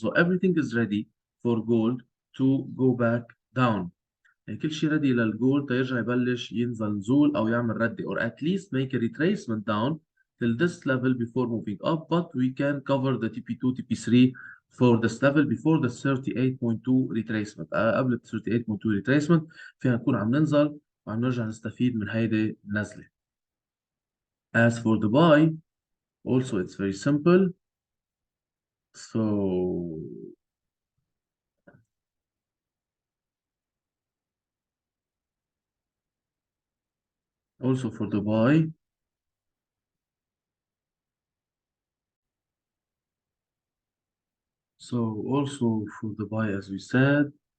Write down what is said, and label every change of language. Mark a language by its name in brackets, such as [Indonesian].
[English] So everything is ready for gold to go back down. [Arabic] يعني كل شيء ready للجولد تيرجع يبلش ينزل نزول أو يعمل ردة [English] or at least make a retracement down till this level before moving up. But we can cover the TP2, TP3 for this level before the 38.2 retracement. [Arabic] قبل ال 38.2 retracement فينا نكون عم ننزل وعم نرجع نستفيد من هيدي النزلة. [English] As for the buy, also it's very simple. So also for the buy, so also for the buy, as we said,